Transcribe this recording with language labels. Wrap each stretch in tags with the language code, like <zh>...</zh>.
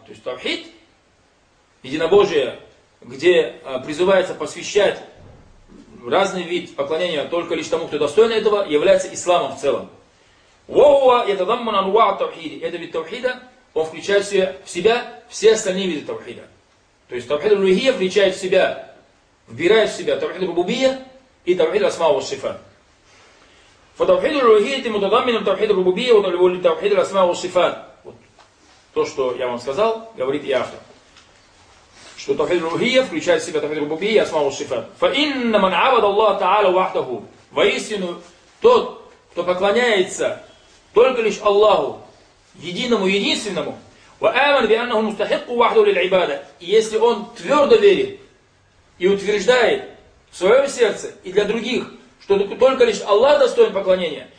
<ru>То есть таухид, единобожие, где призывается посвящать разный вид поклонения только лишь тому, кто достоин этого, является исламом в целом. Это вид таухида, он включает в себя все остальные виды таухида. То есть таухид ар-рухия включает в себя, вбирает в себя таухид ар-рубубия и таухид ар-асма ва ас-сифат.</ru> <ar>فتوحيد الروحية متضمن توحيد الربوبية وتوحيد الأسماء والصفات.</ar> <ru>То, что я вам сказал, говорит и автор, что توحيد الروحية включает в себя توحيد الربوبية и أسماء والصفات.</ru> <ar>فإن من عبد الله تعالى وحده,</ar> <ru>воистину тот, кто поклоняется только лишь Аллаху, единому, единственному,</ru> <ar>وآمن بأنه مستحق وحده للعبادة,</ar> <ru>если он твердо верит и утверждает в своем сердце и для других, что только лишь Аллах достоин поклонения.</ru>